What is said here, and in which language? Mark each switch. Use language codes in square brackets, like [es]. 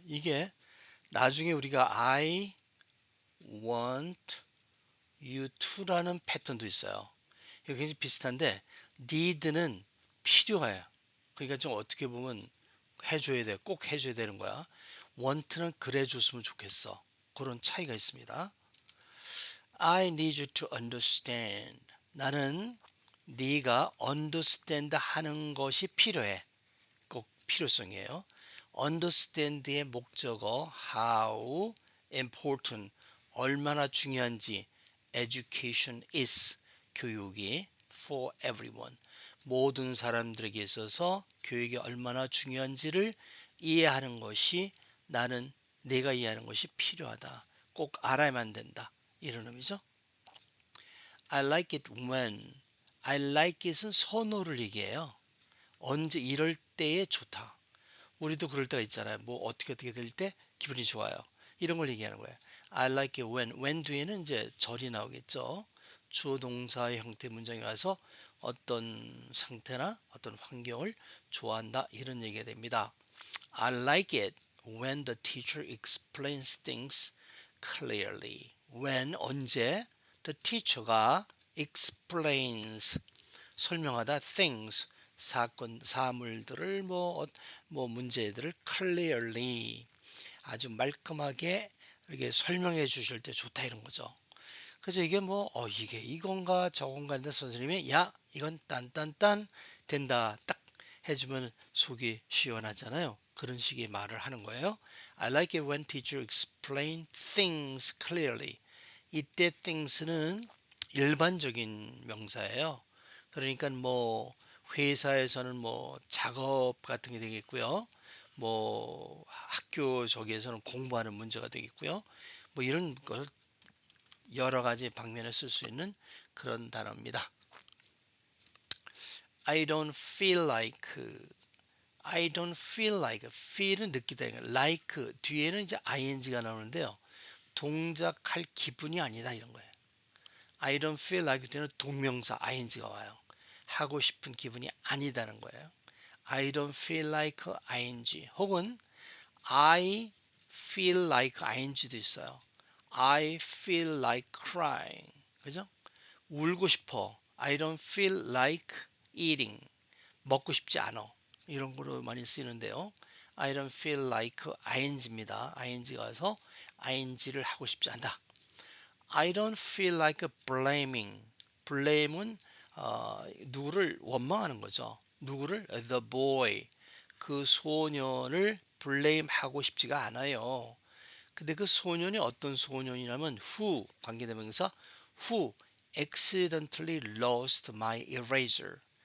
[ko] 이게 나중에 우리가 I want you to 라는 패턴도 있어요. 이게 굉장히 비슷한데 need는 필요해요. 그러니까 좀 어떻게 보면 해줘야 돼. 꼭 해줘야 되는 거야. want는 그래 줬으면 좋겠어. 그런 차이가 있습니다. [en] I need you to understand. [ko] 나는 네가 understand 하는 것이 필요해. 꼭 필요성이에요. understand의 목적어 how important 얼마나 중요한지 education is 교육이 for everyone 모든 사람들에게 있어서 교육이 얼마나 중요한지를 이해하는 것이 나는 내가 이해하는 것이 필요하다. 꼭 알아야만 된다. 이런 의미죠. [en] I like it when I like it은 선호를 얘기해요. [ko] 언제 이럴 때에 좋다. 우리도 그럴 때가 있잖아요. 뭐 어떻게 될 때 기분이 좋아요. 이런 걸 얘기하는 거예요. I like it when 뒤에는 이제 절이 나오겠죠. 주어 동사의 형태 문장이 와서 어떤 상태나 어떤 환경을 좋아한다 이런 얘기가 됩니다. [en] I like it when the teacher explains things clearly. [ko] when 언제 the teacher가 explains 설명하다 things 사건 사물들을 뭐 문제들을 clearly 아주 말끔하게 이렇게 설명해 주실 때 좋다 이런 거죠. 그래서 이게 뭐 이게 이건가 저건가 했는데 선생님이 야 이건 딴딴딴 된다 딱 해주면 속이 시원하잖아요. 그런 식의 말을 하는 거예요. [en] I like it when teacher explain things clearly. [ko] 이때 things는 일반적인 명사예요. 그러니까 뭐 회사에서는 뭐 작업 같은 게 되겠고요. 뭐 학교 저기에서는 공부하는 문제가 되겠고요. 뭐 이런 걸 여러 가지 방면에 쓸 수 있는 그런 단어입니다. [en] I don't feel like I don't feel like feel은 느끼다 like 뒤에는 이제 ing가 나오는데요. [ko] 동작할 기분이 아니다 이런 거예요. I don't feel like 뒤에는 동명사 ing가 와요. 하고 싶은 기분이 아니다는 거예요. [en] I don't feel like ing 혹은 I feel like ing도 있어요. I feel like crying. 그죠? 울고 싶어. I don't feel like eating. 먹고 싶지 않아. [ko] 이런 거로 많이 쓰이는데요. [en] I don't feel like ing입니다. [ko] ing가 와서 ing를 하고 싶지 않다. [en] I don't feel like blaming. [ko] blame은 누구를 원망하는 거죠. [en] 누구를? The boy. [ko] 그 소년을 blame하고 싶지가 않아요. [en] 근데 그 소년이 어떤 소년이냐면 who 관계대명사 who accidentally lost my eraser.